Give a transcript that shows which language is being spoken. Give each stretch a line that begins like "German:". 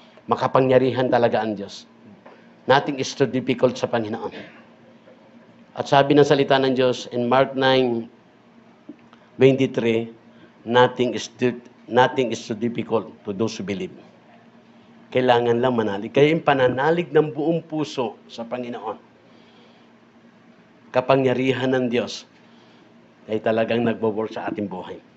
Filipino: Makapangyarihan talaga ang Diyos.
English: Nothing is too difficult sa Panginoon.
Filipino: At sabi ng salita ng Diyos
English: in Mark 9:23, nothing is too difficult to those who believe.
Filipino: Kailangan lang manalig. Kaya yung pananalig ng buong puso sa Panginoon, kapangyarihan ng Diyos, ay talagang nagbo-work sa ating buhay.